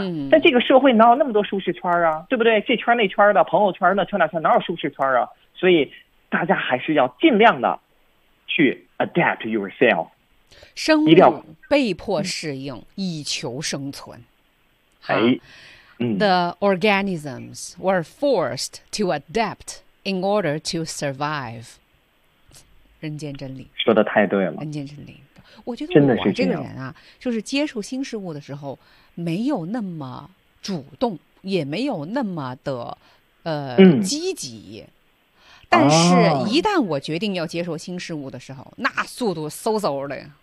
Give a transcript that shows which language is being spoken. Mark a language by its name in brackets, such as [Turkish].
[Chinese] 嗯，但这个社会哪有那么多舒适圈啊，对不对？这圈那圈的，朋友圈那圈那圈，哪有舒适圈啊？所以大家还是要尽量的去 [English] adapt yourself。 [Chinese] 生物被迫适应，以求生存。哎， [English] The organisms were forced to adapt in order to survive。 [Chinese] 人间真理，说的太对了。人间真理，我觉得我这个人啊，就是接触新事物的时候，没有那么主动，也没有那么的积极。但是，一旦我决定要接受新事物的时候，那速度嗖嗖的呀。